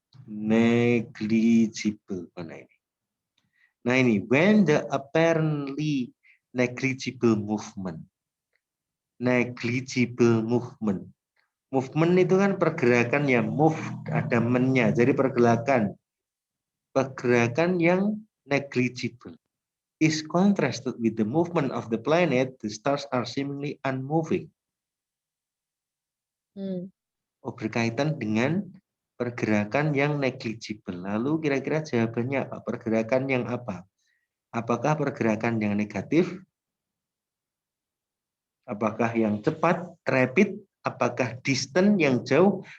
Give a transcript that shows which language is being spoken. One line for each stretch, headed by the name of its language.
Indonesian: Negligible mana ini? Nah ini,
English: when the apparently negligible movement. Negligible movement.
Indonesian: Movement itu kan pergerakan ya, move ada men-nya. Jadi pergerakan yang
English: negligible is contrasted with the movement of the planet, the stars are seemingly unmoving.
Indonesian: Berkaitan dengan pergerakan yang negligible. Lalu kira-kira jawabannya apa? Pergerakan yang apa? Apakah pergerakan yang negatif? Apakah yang cepat, rapid? Apakah distant, yang jauh?